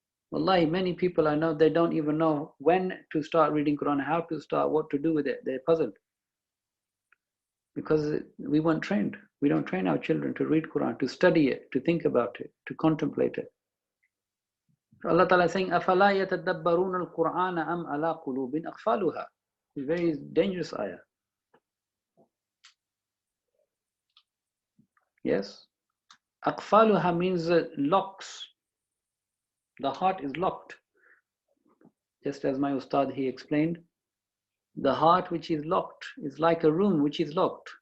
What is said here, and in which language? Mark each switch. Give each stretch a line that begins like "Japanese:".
English: Wallahi, many people I know, they don't even know when to start reading Quran, how to start, what to do with it. They're puzzled. Because we weren't trained. We don't train our children to read Quran, to study it, to think about it, to contemplate it. Allah Ta'ala is saying,
Arabic: أَفَلَا يَتَدَبَّرُونَ الْقُرْآنَ أَمْ عَلَىٰ قُلُوبٍ أَقْفَالُهَا.
English: It's a very dangerous ayah. Yes? أَقْفَالُهَا means locks. The heart is locked. Just as my Ustadh, he explained, the heart which is locked is like a room which is locked.